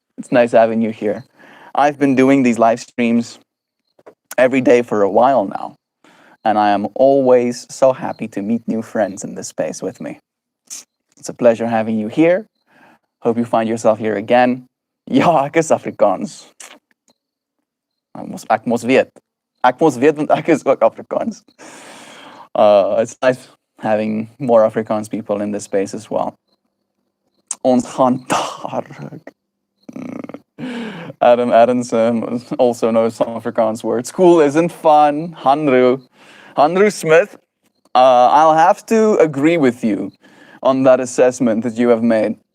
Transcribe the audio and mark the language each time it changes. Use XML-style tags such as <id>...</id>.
<en>It's nice having you here. I've been doing these live streams every day for a while now. And I am always so happy to meet new friends in this space with me. It's a pleasure having you here. Hope you find yourself here again.</en> <af>Ja, ek is Afrikaans. Ek mos weet. Ek mos weet want ek is ook Afrikaans.</af> <en>It's nice having more Afrikaans people in this space as well.</en> <af>Ons gaan daar.</af> <en>Adam Adamson also knows some Afrikaans words. School isn't fun. Hanru Smith, I'll have to agree with you on that assessment that you have made.</en>